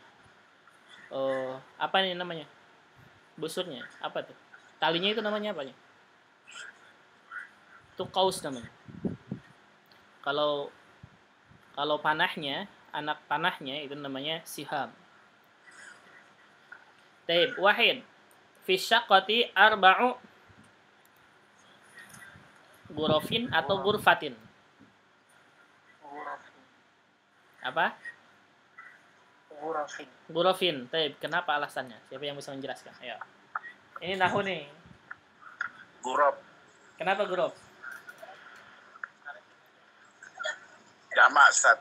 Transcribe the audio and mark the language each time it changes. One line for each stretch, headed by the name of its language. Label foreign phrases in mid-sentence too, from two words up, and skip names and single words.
Indonesian: Apa ini namanya? Busurnya. Apa tuh? Talinya itu namanya apa ya? Itu qaus namanya. Kalau panahnya, anak panahnya itu namanya siham.
Arabic: طيب، واحد. في شقتي أربع غرف atau ghurfatin.
Indonesian: Apa? Gurafin. Gurafin. Taib. Kenapa alasannya? Siapa yang bisa menjelaskan? Ayo. Ini nahu nih. Gurab. Kenapa guraf? Jamak, Ustaz.